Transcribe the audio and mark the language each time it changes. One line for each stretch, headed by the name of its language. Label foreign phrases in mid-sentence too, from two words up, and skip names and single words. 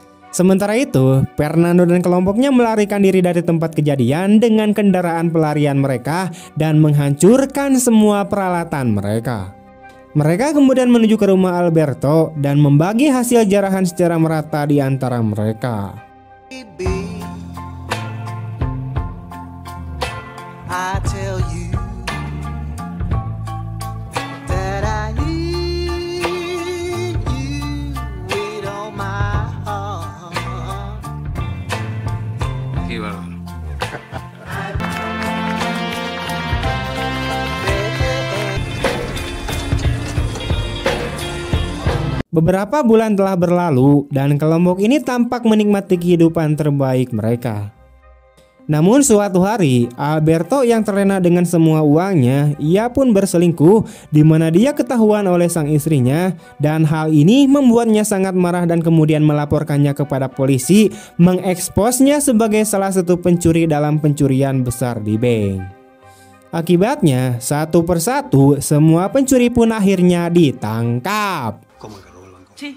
Indonesian: Sementara itu, Fernando dan kelompoknya melarikan diri dari tempat kejadian dengan kendaraan pelarian mereka dan menghancurkan semua peralatan mereka. Mereka kemudian menuju ke rumah Alberto dan membagi hasil jarahan secara merata di antara mereka.
English: I tell you that I need you with all my heart.
Spanish: Qué bárbaro.
Indonesian: Beberapa bulan telah berlalu dan kelompok ini tampak menikmati kehidupan terbaik mereka. Namun suatu hari, Alberto yang terlena dengan semua uangnya, ia pun berselingkuh di mana dia ketahuan oleh sang istrinya, dan hal ini membuatnya sangat marah dan kemudian melaporkannya kepada polisi, mengeksposnya sebagai salah satu pencuri dalam pencurian besar di bank. Akibatnya, satu persatu semua pencuri pun akhirnya ditangkap.
Spanish: Sí.